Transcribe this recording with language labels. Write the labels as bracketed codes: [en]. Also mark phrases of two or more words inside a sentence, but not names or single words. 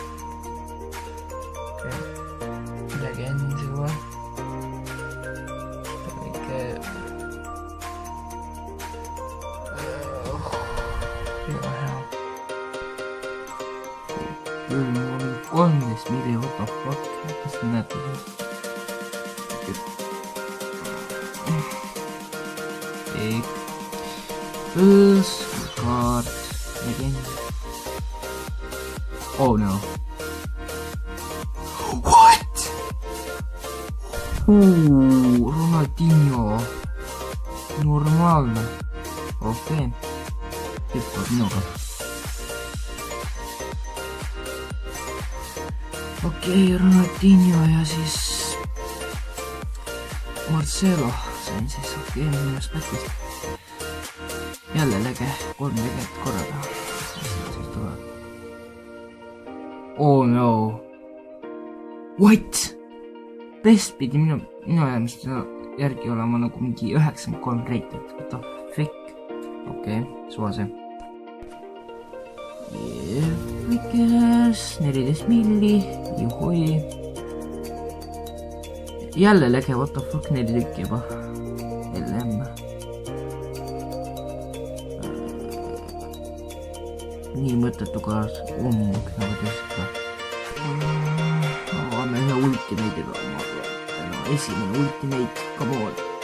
[et] Midagi enne juba. Kõike. Väga hea. Mul on 13 milli [en] what the fuck. [et] Kas te näete seda? [en] First card again. Oh no. What? Ronaldinho. [et] Normaalne. Okei. Hüppab minuga. Okei, Ronaldinho ja siis Marcelo. Sain siis okei, minust pätist. Jälle lege, 3 leget korraga. [en] Oh no. [et] What? Best pidi minu ajamist järgi olema nagu mingi 93 rated. [en] What the frick? [et] Okei, suva see. Jävlikas, 14 milli, juhui. Jälle lege, [en] what the fuck, [et] 4 tükki juba. LM. Nii mõttetu kaart, ummuk nagu tõstab. Avame ühe ultimate'iga. Esimene ultimate, [en] come on.